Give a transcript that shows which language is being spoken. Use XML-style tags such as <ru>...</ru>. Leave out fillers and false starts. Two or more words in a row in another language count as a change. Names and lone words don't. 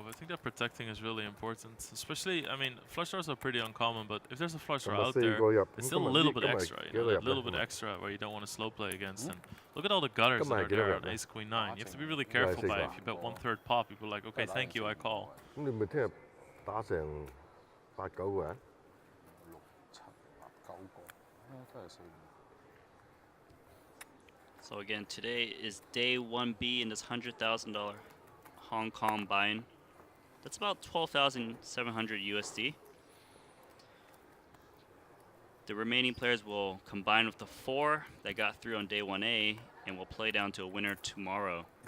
<en>I think that protecting is really important. Especially, I mean, flush draws are pretty uncommon, but if there's a flush draw out there, it's still a little bit extra, you know, a little bit extra where you don't want to slow play against. And look at all the gutters that are there on ace queen 9. You have to be really careful by if you bet 1/3 pop, people are like, okay, thank you, I call.</en> <yue>咁你咪聽日打成8、9個人？ 6、7、8、9個，都係4。</yue> <en>So again, today is day 1B in this $100,000 Hong Kong buy-in. That's about 12,700 USD. The remaining players will combine with the 4 that got through on day 1A and will play down to a winner tomorrow.</en>